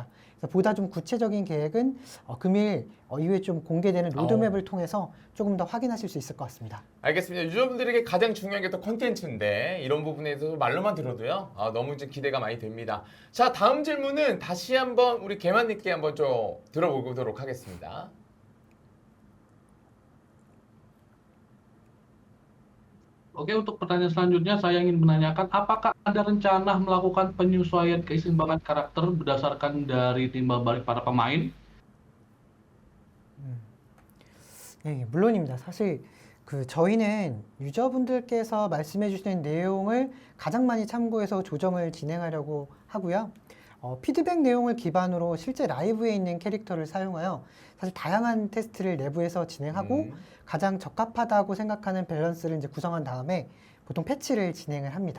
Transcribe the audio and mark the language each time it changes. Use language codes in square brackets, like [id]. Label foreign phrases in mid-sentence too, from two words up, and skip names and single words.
[ko] 그래서 보다 좀 구체적인 계획은 금일 이후에 좀 공개되는 로드맵을 통해서 조금 더 확인하실 수 있을 것 같습니다. 알겠습니다. 유저분들에게 가장 중요한 게 또 컨텐츠인데 이런 부분에 있어서 말로만 들어도요. 너무 이제 기대가 많이 됩니다. 자, 다음 질문은 다시 한번 우리 개만님께 한번 좀 들어보도록 하겠습니다. [id] Oke, untuk pertanyaan selanjutnya saya ingin menanyakan apakah ada rencana melakukan penyesuaian keseimbangan karakter berdasarkan dari timbal balik para pemain? [ko] 네, 물론입니다. 사실 저희는 유저분들께서 말씀해 주시는 내용을 가장 많이 참고해서 조정을 진행하려고 하고요. 피드백 내용을 기반으로 실제 라이브에 있는 캐릭터를 사용하여 사실 다양한 테스트를 내부에서 진행하고 가장 적합하다고 생각하는 밸런스를 이제 구성한 다음에 보통 패치를 진행을 합니다.